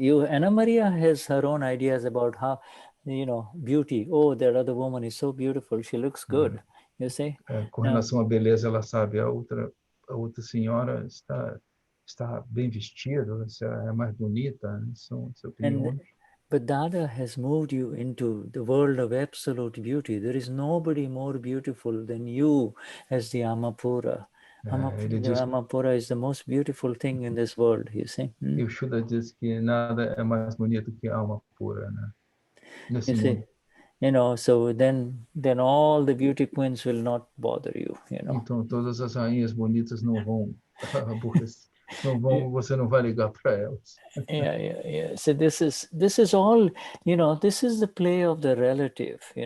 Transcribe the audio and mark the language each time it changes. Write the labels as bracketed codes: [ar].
[en] Anna Maria has her own ideas about how, beauty. Oh, that other woman is so beautiful. She looks good. You see? [pt] Com relação à beleza, ela sabe, a outra senhora está bem vestida, é mais bonita, são opiniões. [en] But Dada has moved you into the world of absolute beauty. There is nobody more beautiful than you as the Amapura. The Amapura is the most beautiful thing in this world, you see. [pt] E o Shuddha diz que nada é mais bonito que a alma pura, né? Nesse mundo. [en] So then all the beauty queens will not bother you, [pt] Então todas as rainhas bonitas não vão aborrecer. Você não vai ligar para elas. [en] Yeah. So this is all, this is the play of the relative,